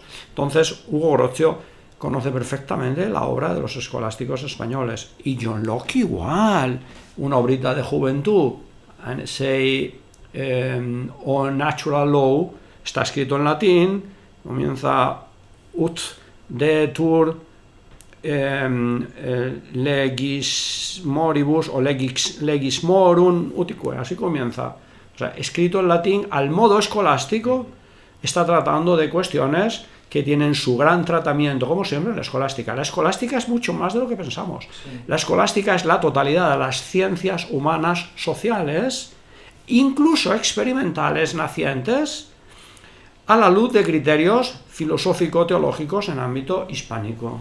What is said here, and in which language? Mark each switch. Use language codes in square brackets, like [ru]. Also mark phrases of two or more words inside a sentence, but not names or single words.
[es] Entonces, Hugo Grocio conoce perfectamente la obra de los escolásticos españoles. Y John Locke igual. Una obrita de juventud. O [en] Natural Law, [es] está escrito en latín, comienza [la] ut detur legis moribus o legis morum utique, [es] así comienza. O sea, escrito en latín al modo escolástico, está tratando de cuestiones que tienen su gran tratamiento, como siempre, en la escolástica. La escolástica es mucho más de lo que pensamos. Sí. La escolástica es la totalidad de las ciencias humanas sociales, incluso experimentales nacientes, a la luz de criterios filosófico-teológicos en ámbito hispánico.